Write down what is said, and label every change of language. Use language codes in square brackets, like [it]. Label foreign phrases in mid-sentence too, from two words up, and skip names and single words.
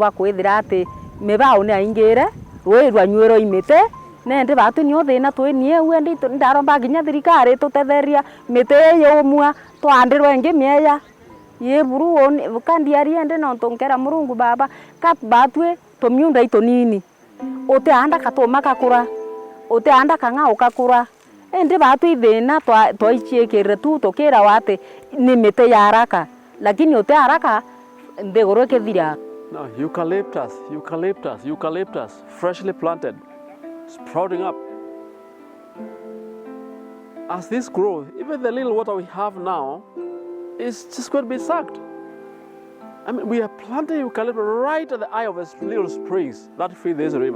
[mer] bakwithira ati mibao ni aingire rwe rwanywero imite nende batu ni othina twinie wendi ndaromba ginya thirikari tutetheria mite yomua twandirwe ingi mieya ye buru kandi ariende no tonkera Murungu baba ka batwe tomiunda ito nini ote anda katoma kakura ote anda kanga ukakura ende batu ithina twaiciekere tu tokera wate ni mite ya [sw] haraka lakini [mer] ote haraka ndegoro kethira. [en] Now, eucalyptus, freshly planted, sprouting up. As this grows, even the little water we have now is just going to be sucked. I mean, we are planting eucalyptus right at the eye of the little springs that feed this river.